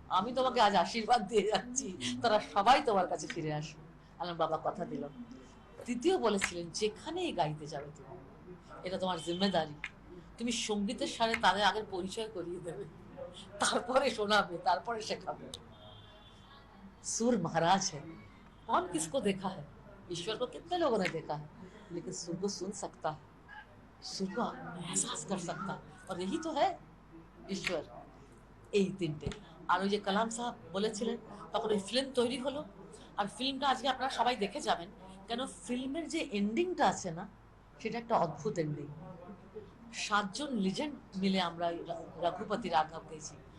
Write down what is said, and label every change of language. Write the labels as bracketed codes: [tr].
[bn] আমি তোমাকে আজ আশীর্বাদ দিয়ে যাচ্ছি, তারা সবাই তোমার কাছে ফিরে আসবে। আমার বাবা কথা দিলাম। তৃতীয় বলেছিলেন যেখানেই গাইতে যাবে তুমি, এটা তোমার জিম্মেদারি। তুমি সঙ্গীতের সাথে তাদের আগের পরিচয় করিয়ে দেবে, তারপরে শোনাবে, তারপরে শেখাবে। [hi] सुर महाराज है, कौन किसको देखा है? ईश्वर को कितने लोगों ने देखा है, लेकिन सुर को सुन सकता है, सुर को एहसास कर सकता है, और यही तो है ईश्वर। [bn] এই তিনটে। আর ওই যে কালাম সাহেব বলেছিলেন, তখন ওই ফিল্ম তৈরি হলো, আর ফিল্মটা আজকে আপনারা সবাই দেখে যাবেন, কেন ফিল্মের যে এন্ডিংটা আছে না, সেটা একটা অদ্ভুত এন্ডিং। 7 জন লিজেন্ড মিলে আমরা রঘুপতি রাঘব গেছি।